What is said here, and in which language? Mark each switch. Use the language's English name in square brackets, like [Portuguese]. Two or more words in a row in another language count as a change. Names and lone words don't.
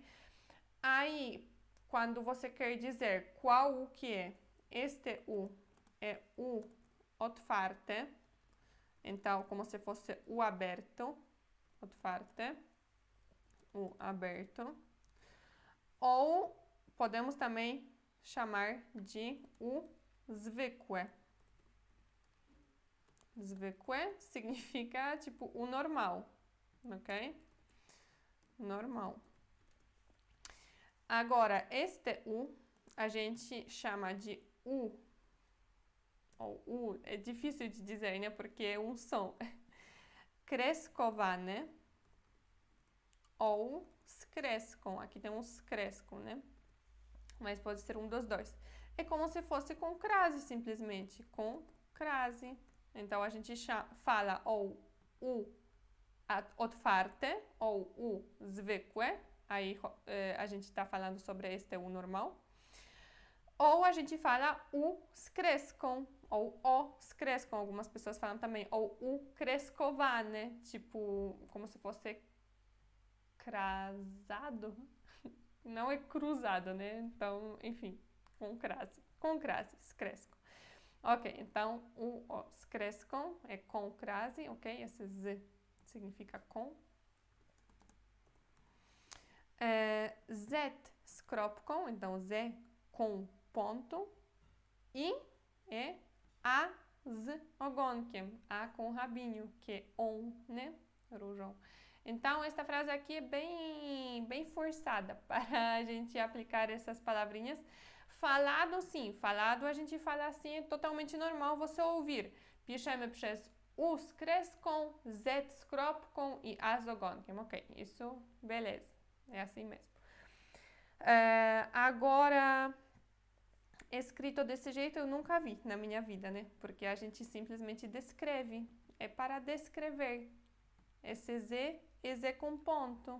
[Portuguese] Aí, quando você quer dizer qual U que é, este U é U otwarte. Então, como se fosse U aberto. Otwarte. U aberto. Ou podemos também chamar de U zwykłe. Zwykłe significa tipo o normal, ok? Normal. Agora, este U a gente chama de U. Ou U é difícil de dizer, né? Porque é um som. Kreskowane ou skreską. Aqui tem um skreską, né? Mas pode ser um dos dois. É como se fosse com crase, simplesmente. Com crase. Então, a gente fala ou U otwarte ou U zwykłe. Aí a gente está falando sobre este U normal. Ou a gente fala U skreską ou O skreską. Algumas pessoas falam também. Ou U kreskowane. Tipo, como se fosse crasado. Não é cruzado, né? Então, enfim, com crase. Com crase, skreską. Ok, então o skreską é com crase, ok? Esse Z significa com. [Polish] Z z kropką, [Portuguese] então Z com ponto. [Polish] I é A z ogonkiem, [Portuguese] A com rabinho, que é on, né? Różą. Então, esta frase aqui é bem forçada para a gente aplicar essas palavrinhas. Falado, sim. Falado, a gente fala assim, é totalmente normal você ouvir. [Polish] Piszemy przez U z kreską, Z z kropką e A z ogonkiem. [Portuguese] Ok, isso, beleza. É assim mesmo. Agora, escrito desse jeito eu nunca vi na minha vida, né? Porque a gente simplesmente descreve. É para descrever. Esse Z é Z com ponto.